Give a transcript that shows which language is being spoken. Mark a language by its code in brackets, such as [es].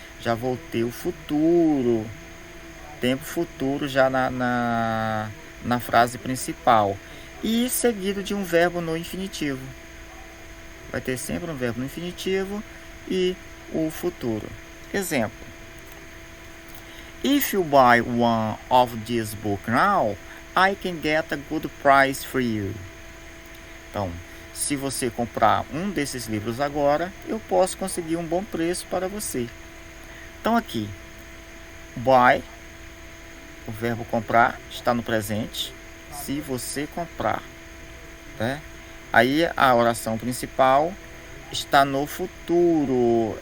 [pt] Já voltei o futuro, tempo futuro já na frase principal. E seguido de um verbo no infinitivo. Vai ter sempre um verbo no infinitivo e o futuro. Exemplo. [en] If you buy one of this book now, I can get a good price for you. [pt] Então, se você comprar um desses livros agora, eu posso conseguir um bom preço para você. Então aqui, buy, o verbo comprar está no presente. Se você comprar, né? Aí a oração principal está no futuro.